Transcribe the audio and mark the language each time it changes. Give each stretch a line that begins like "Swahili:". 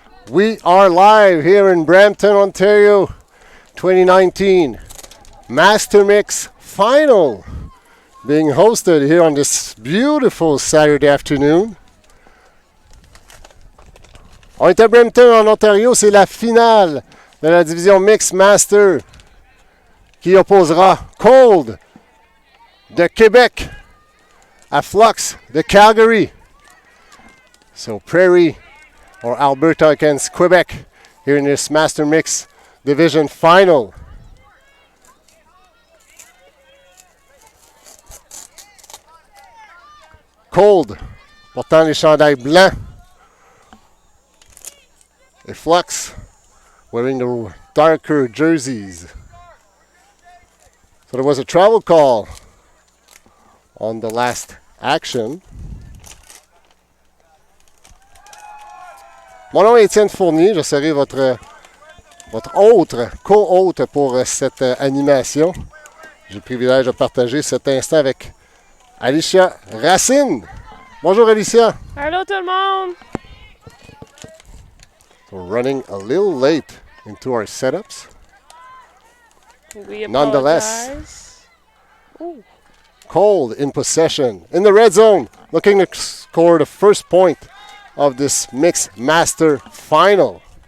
English: We are live here in Brampton, Ontario, 2019 Master Mix Final being hosted here on this beautiful Saturday afternoon.
French: On est à Brampton en Ontario, c'est la finale de la division Mix Master qui opposera Qold de Québec à Flux de Calgary.
English: So Prairie or Alberta against Quebec here in this Master Mix Division Final.
French: Qold portant les chandails blancs et Flux
English: wearing the darker jerseys. So there was a travel call on the last action.
French: Mon nom est Étienne Fournier, je serai votre co-hôte pour cette animation. J'ai le privilège de partager cet instant avec Alicia Racine. Bonjour Alicia. Allô tout le monde.
English: We're running a little late into our setups. We Nonetheless, apologize. Qold in possession in the red zone, looking to score the first point of this Mixed Master Final.